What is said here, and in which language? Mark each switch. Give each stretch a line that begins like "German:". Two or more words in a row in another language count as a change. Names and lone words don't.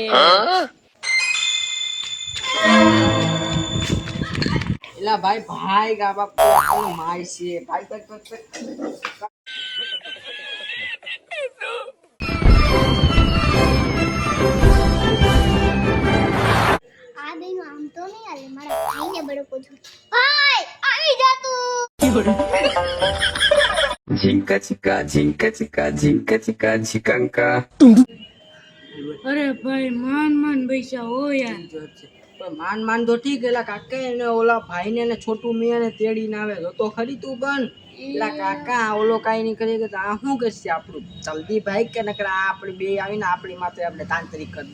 Gujarati: એલા ભાઈ ભાઈ ગા બાપ કોનો માય છે ભાઈ તક આ બેનું આમ તો નહીં હાલે મારા ભાઈને બડકો છું ભાઈ આવી જા તું Jinka chika, jinka chika, jinka chika, chikanka. અરે ભાઈ માન માન પૈસા હો યાર. પણ માન તો ઠીક. એલા કાકા એને ઓલા ભાઈ ને છોટું મિયા ને તેડીને આવે તો ખરી તું પણ. એલા કાકા ઓલો કાઈ નહીં કરી કે આ શું કરશે આપણું જલ્દી ભાઈ કે નકર આ આપણે બે આવીને આપણી માથે આપણે તાંત્રિક કરી દે.